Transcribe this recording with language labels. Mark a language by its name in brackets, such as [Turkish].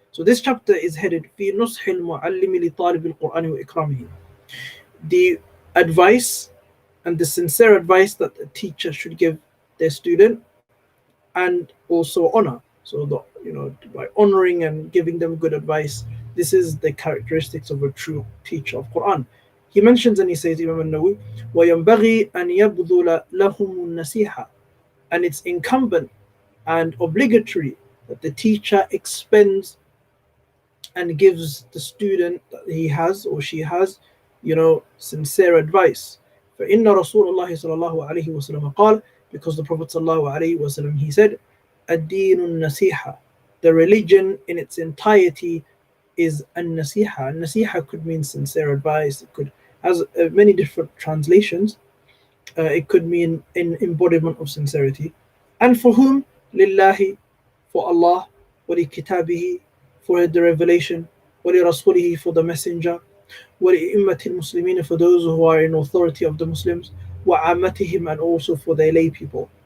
[English] So this chapter is headed [Arabic] في نصح المعلم لطالب القرآن وإكرامه. [English] The advice and the sincere advice that a teacher should give their student, and also honor. So by honoring and giving them good advice, this is the characteristics of a true teacher of Quran. He mentions and he says, Imam al-Nawawi, [Arabic] وَيَنْبَغِي أَنْ يَبْذُلَ لَهُمُ النَّصِيحَةَ, [English] and it's incumbent and obligatory that the teacher expends and gives the student that he has or she has, sincere advice. [Arabic] فإن رسول الله صلى الله عليه وسلم قال, [English] because the Prophet [Arabic] صلى الله عليه وسلم, [English] he said, [Arabic] الدين النصيحة, [English] the religion in its entirety is an-nasiha. An-nasiha could mean sincere advice. It could has many different translations. It could mean an embodiment of sincerity. And for whom? Lillahi, for Allah, [Arabic] وَلِكِتَابِهِ, [English] for the revelation, [Arabic] وَلِرَسُولِهِ, [English] for the messenger, [Arabic] وَلِإِمَّةِ الْمُسْلِمِينَ, [English] for those who are in authority of the Muslims, [Arabic] وَعَامَتِهِمْ, [English] and also for their lay people.